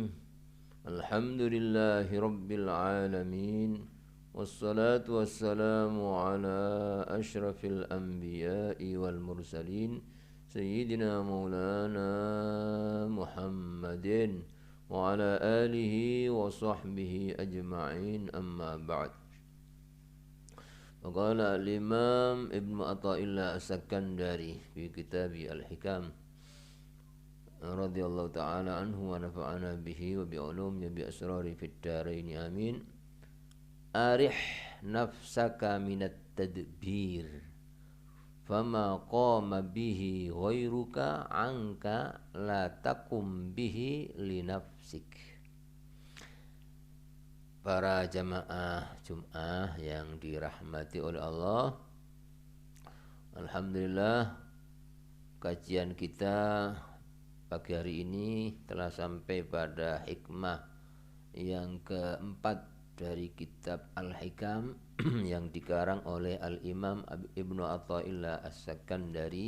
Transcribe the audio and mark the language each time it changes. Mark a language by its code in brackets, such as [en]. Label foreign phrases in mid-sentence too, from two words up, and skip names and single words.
[ar] الحمد لله رب العالمين والصلاة والسلام على أشرف الأنبياء والمرسلين سيدنا مولانا محمد وعلى آله وصحبه أجمعين أما بعد. وقال الإمام ابن عطاء الله السكندري في كتاب الحكام رضي الله تعالى عنه ونفعنا به وبعلومه بأسراره في الدارين آمين. أرح نفسك من التدبير فما قام به غيرك عنك لا تقم به لنفسك. [id] Para jamaah Jum'ah yang dirahmati oleh Allah, alhamdulillah kajian kita pagi hari ini telah sampai pada hikmah yang keempat dari kitab Al-Hikam yang dikarang oleh Al-Imam Ibnu Athaillah As-Sakandari.